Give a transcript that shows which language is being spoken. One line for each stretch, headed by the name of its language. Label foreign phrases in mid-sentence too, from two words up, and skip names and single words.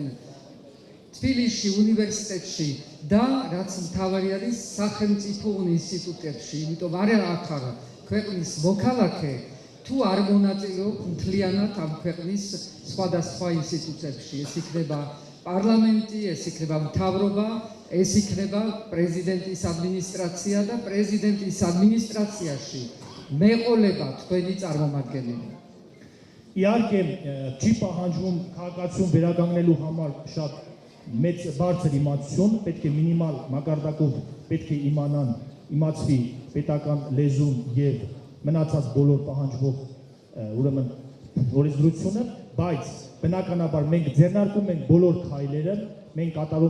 Georgian: თბილისში უნივერსიტეტში და რაც მთავარი არის სახელმწიფო ინსტიტუტებში, იმიტომ ახლა ქვეყნის მოქალაქე თუ არ მონაწილეობ მთლიანად ამ ქვეყნის სხვადასხვა ინსტიტუტებში, ეს იქნება პარლამენტი, ეს იქნება მთავრობა, ეს იქნება პრეზიდენტის ადმინისტრაცია და პრეზიდენტის ადმინისტრაციაში მეყოლება თქვენი წარმომადგენელი.
Armenian: Իհարկե չի պահանջվում քաղաքացիություն վերականգնելու համար շատ մեծ բարձր իմացություն, պետք է մինիմալ մակարդակով պետք է իմացվի պետական լեզուն եւ մնացած բոլոր պահանջվող ուրեմն օրենսդրությունը, բայց բնականաբար մենք ձեռնարկում ենք բոլոր քայլերը, մենք կատարում